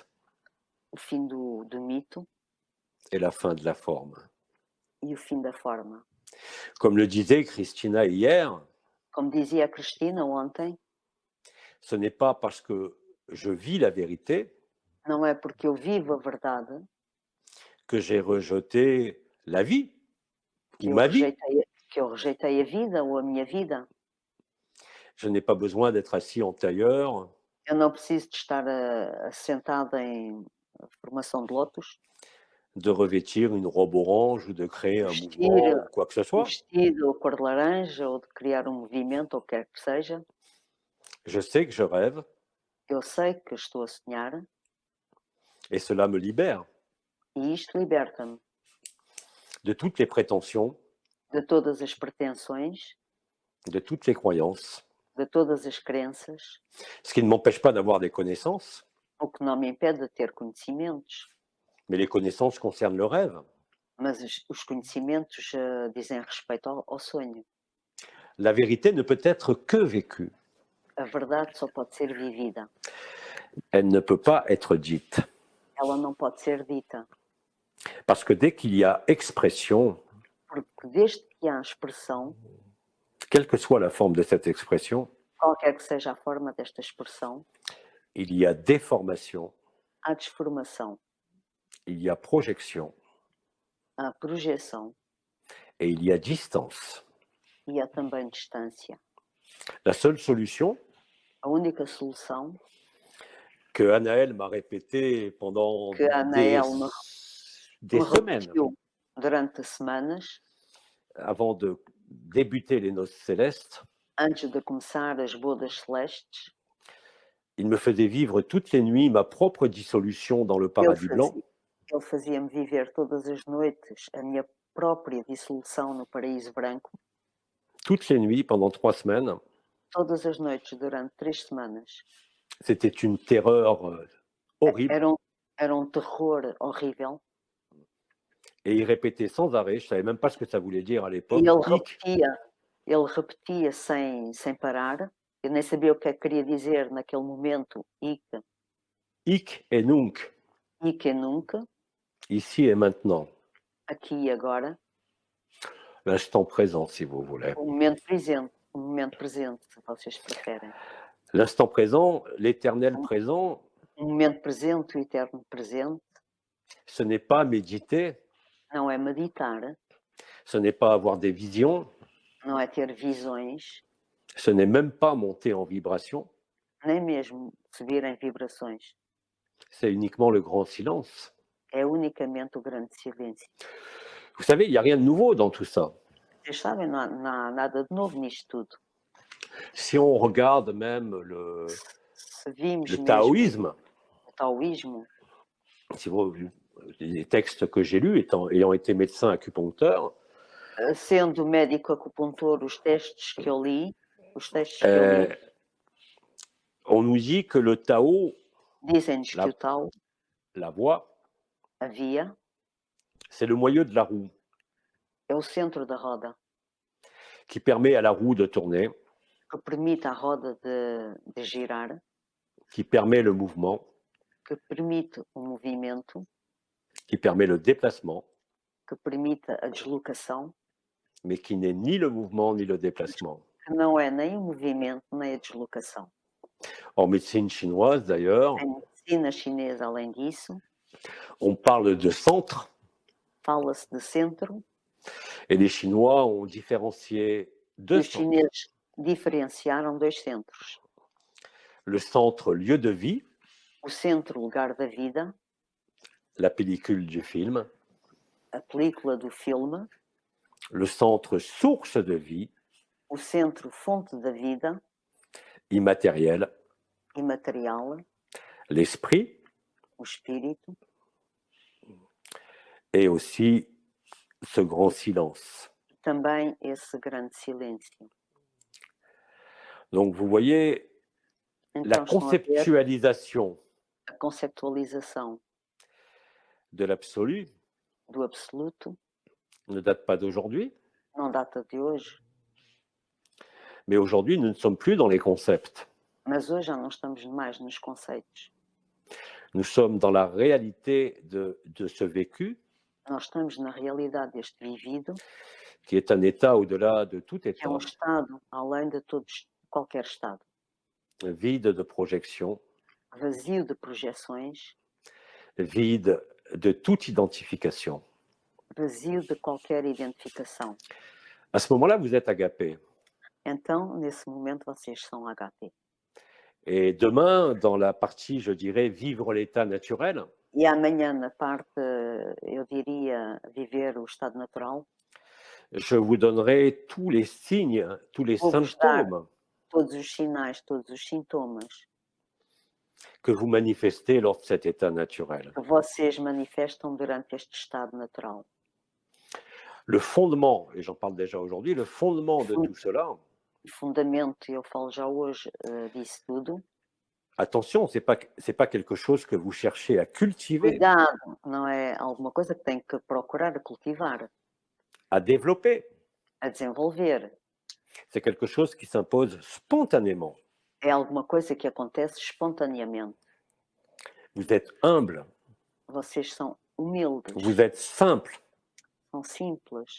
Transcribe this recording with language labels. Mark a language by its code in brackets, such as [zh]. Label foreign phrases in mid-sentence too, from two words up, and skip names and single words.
[pt] o fim do mito [fr] et la fin de la forme. [pt] e o fim da forma. [fr] Comme le disait Christina hier, [pt] Como dizia a Cristina ontem, [fr] ce n'est pas parce que je vis la vérité [pt] não é porque eu vivo a verdade [fr] que j'ai rejeté la vie [pt] que ou eu [fr] ma vie. [pt] rejeitei a vida ou a minha vida. [fr] Je n'ai pas besoin d'être assis en tailleur, [pt] Eu não preciso de estar assentada em formação de lótus, [fr] de revêtir une robe orange ou de créer un [pt] vestir [fr] mouvement ou quoi que ce [pt] um [fr] soit. [pt] vestido cor de laranja ou de criar um movimento ou o que quer que seja. [fr] Je sais que je rêve [pt] Eu sei que estou a sonhar [fr] et cela me libère [pt] e isto liberta-me [fr] de toutes les prétentions, [pt] de todas as pretensões, [fr] de toutes les croyances, [pt] de todas as crenças, [fr] ce qui ne m'empêche pas d'avoir des connaissances, [pt] o que não me impede de ter conhecimentos, [fr] mais les connaissances concernent le rêve. [pt] mas os conhecimentos dizem respeito ao sonho. [fr] La vérité ne peut être que vécue, [pt] A verdade só pode ser vivida, [fr] elle ne peut pas être dite. [pt] ela não pode ser dita, [fr] Parce que dès qu'il y a expression, [pt] porque desde que há expressão, [fr] quelle que soit la forme de cette expression, [pt] qualquer que seja a forma desta expressão, [fr] il y a déformation, [pt] há desformação, [fr] il y a projection [pt] há projeção [fr] et il y a distance. [pt] e há também distância. [fr] La seule solution [pt] A única solução [fr] que Anaël m'a répétée pendant [pt] que a Anaël me [fr] semaines [pt] repetiu durante semanas, [fr] avant de débuter les noces célestes, [pt] antes de começar as bodas celestes, [fr] il me faisait vivre toutes les nuits ma propre dissolution dans le [pt] ele [fr] paradis blanc. [pt] ele fazia-me viver todas as noites a minha própria dissolução no paraíso branco, [fr] Toutes les nuits pendant 3 semaines. [pt] todas as noites durante 3 semanas. [fr] C'était une terreur horrible. [pt] Era um terror horrível. [fr] Et il répétait sans arrêt, je ne savais même pas ce que ça voulait dire à l'époque. [pt] E ele repetia sem parar. Eu nem sabia o que é que queria dizer naquele momento. [la] Hic et nunc, Hic e nunca, [fr] ici et maintenant. [pt] aqui e agora. [fr] L'instant présent, si vous voulez. [pt] O momento presente, se vocês preferem. [fr] L'instant présent, l'éternel présent, [pt] O momento presente, o eterno presente, [fr] ce n'est pas méditer, [pt] não é meditar, [fr] ce n'est pas avoir des visions, [pt] não é ter visões, [fr] ce n'est même pas monter en vibration, [pt] nem mesmo subir em vibrações. [fr] c'est uniquement le grand silence. [pt] É unicamente o grande silêncio. [fr] Vous savez, il n'y a rien de nouveau dans tout ça. [pt] Vocês sabem, não há nada de novo nisto tudo. [fr] Si on regarde même [pt] Se vimos [fr] le [pt] mesmo [fr] taoïsme, [pt] o taoísmo, [fr] si vous, les textes que j'ai lus, ayant été médecin acupuncteur, [pt] sendo médico acupuntor, os textos que eu li, [fr] on nous dit que le Tao, [pt] dizem-nos que o Tao, [fr] la voie, [pt] a via, [fr] c'est le moyeu de la roue [pt] é o centro da roda, [fr] qui permet à la roue de tourner, [pt] que permite à roda de girar, [fr] qui permet le mouvement, [pt] que permite o movimento, [fr] qui permet le déplacement, [pt] que permite a deslocação, [fr] mais qui n'est ni le mouvement ni le déplacement. [pt] que não é nem o movimento nem a deslocação. [fr] En médecine chinoise, d'ailleurs, [pt] Em medicina chinesa, além disso, [fr] on parle de centre, [pt] fala-se de centro, [fr] et les Chinois ont différencié [pt] e [fr] deux [pt] os [fr] centres. [pt] chineses diferenciaram 2 centros. [fr] Le centre lieu de vie, [pt] O centro lugar da vida, [fr] la pellicule du film, [pt] a película do filme, [fr] le centre source de vie, [pt] o centro fonte da vida, [fr] immatériel, [pt] imaterial, [fr] l'esprit, [pt] o espírito, [fr] et aussi ce grand silence. [pt] também esse grande silêncio. [fr] Donc vous voyez, La [pt] Então estão a ver [fr] conceptualisation [pt] a conceptualização [fr] de l'absolu [pt] do absoluto, [fr] ne date pas d'aujourd'hui, [pt] não data de hoje, [fr] mais aujourd'hui, nous ne sommes plus dans les concepts. [pt] mas hoje já não estamos mais nos conceitos. [fr] Nous sommes dans la réalité de ce vécu, [pt] Nós estamos na realidade deste vivido, [fr] qui est un état au-delà de tout [pt] que é um [fr] état, [pt] estado além de todos, qualquer estado, [fr] vide de projection, [pt] vazio de projeções, [fr] vide de toute identification. [pt] vazio de qualquer identificação. [fr] À ce moment-là, vous êtes agapé. [pt] Então, nesse momento, vocês são HP. [fr] Et demain, dans la partie, je dirais, vivre l'état naturel, [pt] E amanhã, na parte, eu diria, viver o estado natural, [fr] je vous donnerai tous les signes, tous les [pt] vou-vos dar [fr] symptômes [pt] todos os sinais, todos os sintomas [fr] que vous manifestez lors de cet état naturel. [pt] que vocês manifestam durante este estado natural. [fr] Le fondement, et j'en parle déjà aujourd'hui, le fondement de tout cela, [pt] O fundamento, eu falo já hoje disso tudo. [fr] attention, c'est pas quelque chose que vous cherchez à cultiver, [pt] Cuidado, não é alguma coisa que tem que procurar cultivar, [fr] à développer. [pt] a desenvolver. [fr] C'est quelque chose qui s'impose spontanément. [pt] É alguma coisa que acontece espontaneamente. [fr] Vous êtes humble, [pt] Vocês são humildes, [fr] vous êtes simple [pt] são simples,